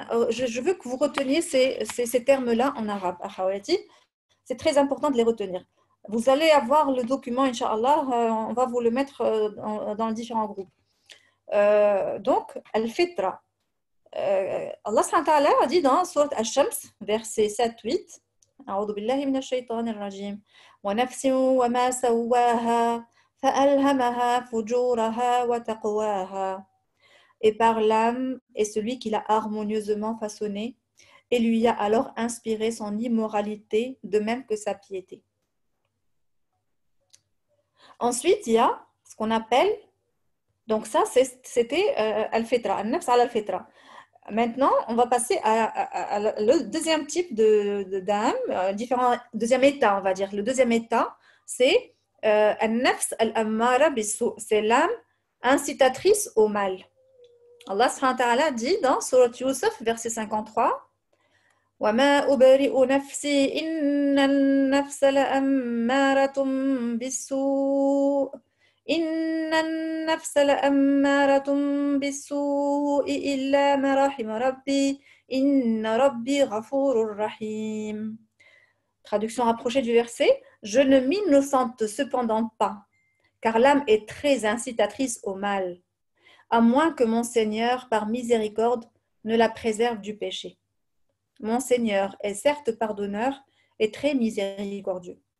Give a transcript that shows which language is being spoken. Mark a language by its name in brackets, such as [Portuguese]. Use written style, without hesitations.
[French] Je veux que vous reteniez ces termes-là en arabe. Akhawati. C'est très important de les retenir. Vous allez avoir le document, Inch'Allah, on va vous le mettre dans les différents groupes. Donc, al-fitra. Allah subhanahu wa ta'ala a dit dans Surat Al-Shams, verset 7-8, [Arabic] أعوذ بالله من الشيطان الرجيم ونفس وما سواها فألهمها فجورها وتقواها. [French] Et par l'âme est celui qui l'a harmonieusement façonné et lui a alors inspiré son immoralité de même que sa piété. Ensuite, il y a ce qu'on appelle, donc ça c'était al-fitra, al-nafs al-fitra. Maintenant, on va passer à le deuxième type d'âme, deuxième état, on va dire. Le deuxième état, c'est al-nafs al-ammara bis-su', c'est l'âme incitatrice au mal. Allah subhanahu wa ta'ala dit dans Surat Yusuf, verset 53, [Arabic] وَمَا أُبَرِئُ نَفْسِي إِنَّ النَّفْسَ لَأَمَّارَةٌ بِالسُّوءِ إِنَّ النَّفْسَ لَأَمَّارَةٌ بِالسُّوءِ إِلَّا مَا رَحِمَ رَبِّي إِنَّ رَبِّي غَفُورٌ رَحِيمٌ. [French] Traduction rapprochée du verset. Je ne m'innocente cependant pas, car l'âme est très incitatrice au mal, à moins que mon Seigneur, par miséricorde, ne la préserve du péché. Mon Seigneur est certes pardonneur et très miséricordieux.